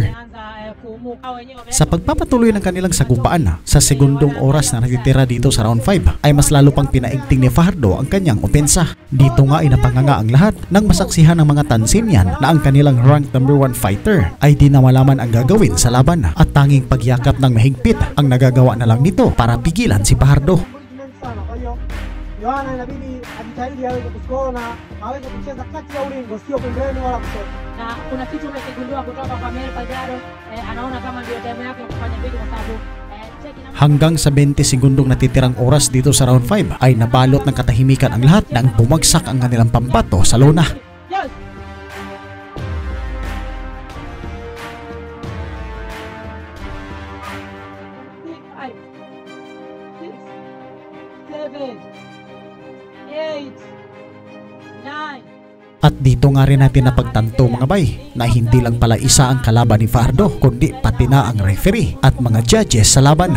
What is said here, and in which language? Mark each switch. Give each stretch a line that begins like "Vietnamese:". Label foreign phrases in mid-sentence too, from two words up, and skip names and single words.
Filipino: Sa pagpapatuloy ng kanilang sagupaan sa segundong oras na natitira dito sa round 5 ay mas lalo pang pinaigting ni Fajardo ang kanyang opensa. Dito nga ay napanganga ang lahat ng masaksihan ng mga Tanzanian na ang kanilang ranked number 1 fighter ay di na malaman ang gagawin sa laban at tanging pagyakap ng mahigpit ang nagagawa na lang nito para pigilan si Fajardo.
Swahili: Yohana inabidi ajitahidi aweze kuscore na aweze kucheza kati ya ulingo, sio pembeni wala kushoto. Na kuna kitu umekigundua kutoka kwa Mel Fajardo, anaona kama ndio time yake ya kufanya big kwa sababu
Filipino: hanggang sa 20 segundong natitirang oras dito sa round 5 ay nabalot ng katahimikan ang lahat nang bumagsak ang kanilang pambato sa lona. Yes. At dito nga rin natin napagtanto mga bay na hindi lang pala isa ang kalaban ni Fajardo kundi pati na ang referee at mga judges sa laban.